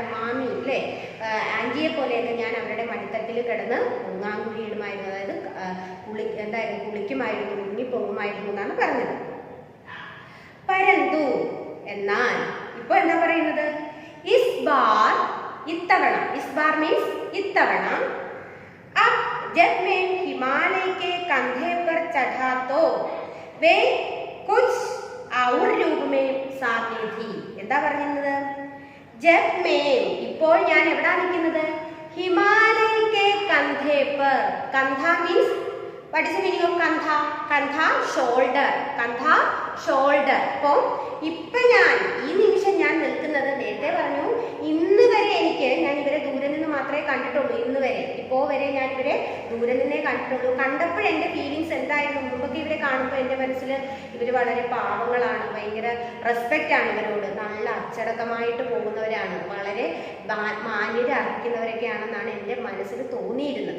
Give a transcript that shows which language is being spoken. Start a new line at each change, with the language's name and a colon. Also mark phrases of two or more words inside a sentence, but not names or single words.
Malayalam: മാമി അല്ലേ, ആൻറ്റിയെ പോലെയൊക്കെ ഞാൻ അവരുടെ മടിത്തട്ടിൽ കിടന്ന് മുങ്ങാങ്കുഴിയിടുമായിരുന്നു. അതായത് എന്തായിരുന്നു? കുളിക്കുമായിരുന്നു, മുങ്ങിപ്പൊങ്ങുമായിരുന്നു എന്നാണ് പറഞ്ഞത്. പരന്തു എന്നാൽ ഇപ്പൊ എന്താ പറയുന്നത്?
Hindi: इस बार,
Malayalam: ഇത്തവണ.
Hindi: इस बार
Malayalam: മീൻസ് ഇത്തവണ.
Hindi: अब जब मैं हिमालय के कंधे पर चढ़ा तो वे कुछ और रूप में सामने थी.
Malayalam: എന്താ പറയുന്നത്?
Hindi: जब मैं,
Malayalam: ഇപ്പോൾ ഞാൻ എവിടാ നിൽക്കുന്നത്?
Hindi: हिमालय के कंधे पर. कंधा
English: means what is the meaning of kantha? Kantha shoulder. Kantha shoulder.
Malayalam: അപ്പോ ഇപ്പൊ ഞാൻ ഈ നിമിഷം ഞാൻ നിൽക്കുന്നത്, നേരത്തെ പറഞ്ഞു ഇന്ന് വരെ ഞാൻ ഇവരെ ദൂരെ നിന്ന് മാത്രമേ കണ്ടിട്ടുള്ളൂ. ഇന്ന് വരെ, ഇപ്പോ വരെ ഞാൻ ഇവരെ ദൂരെ നിന്നേ കണ്ടിട്ടുള്ളൂ. കണ്ടപ്പോൾ എൻ്റെ ഫീലിങ്സ് എന്തായിരുന്നു? മുമ്പൊക്കെ ഇവരെ കാണുമ്പോൾ എൻ്റെ മനസ്സിൽ ഇവർ വളരെ പാവങ്ങളാണ്, ഭയങ്കര റെസ്പെക്റ്റ് ആണ് ഇവരോട്, നല്ല അച്ചടക്കമായിട്ട് പോകുന്നവരാണ്, വളരെ മാന്യത അർഹിക്കുന്നവരൊക്കെയാണെന്നാണ് എൻ്റെ മനസ്സിൽ തോന്നിയിരുന്നത്.